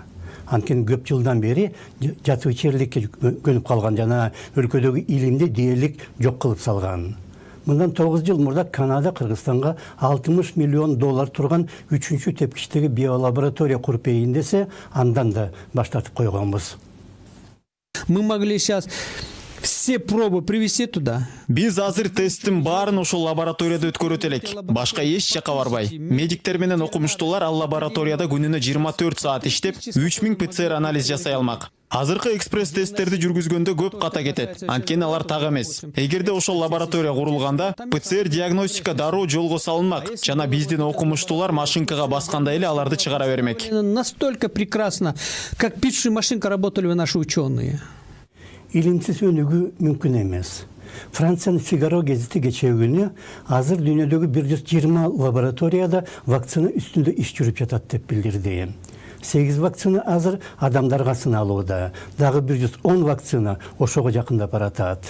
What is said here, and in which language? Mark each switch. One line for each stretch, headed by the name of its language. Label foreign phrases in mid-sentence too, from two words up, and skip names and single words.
Kyrgyz: Анткен көп жылдан бери жатып ичерликке көнүп калган жана өлкөдөгү илимди дээрлик жок кылып салган. Мындан 9 жыл мурда Канада Кыргызстанга $60 миллион турган 3-чү тепкичтеги биолаборатория куруп берейин десе, андан да баш тартып койгонбуз.
Russian: Мы могли сейчас все пробы привезти туда.
Kyrgyz: Биз азыр тесттин баарын ошол лабораторияда өткөрөт элек. Башка эч жака барбай. Медиктер менен окумуштуулар ал лабораторияда күнүнө 24 саат иштеп, 3000 ПЦР анализ жасай алмак. Азыркы экспресс тесттерди жүргүзгөндө көп ката кетет. Анткени алар так эмес. Эгерде ошол лаборатория курулганда, ПЦР диагностика дароо жолго салынмак. Жана биздин окумуштуулар машинкага басканда эле аларды чыгара бермек.
Russian: Настолько прекрасно, как пишущая машинка работали наши ученые.
Kyrgyz: Илимсиз өнүгүү мүмкүн эмес. Франциянын Фигаро гезити кечеүгүнү азыр дүйнөдөгү 120 лабораторияда вакцина үстүндө иш жүрүп жатат деп билдирди. 8 вакцина азыр адамдарга сыналууда. Дагы 110 вакцина ошого жакындап баратат.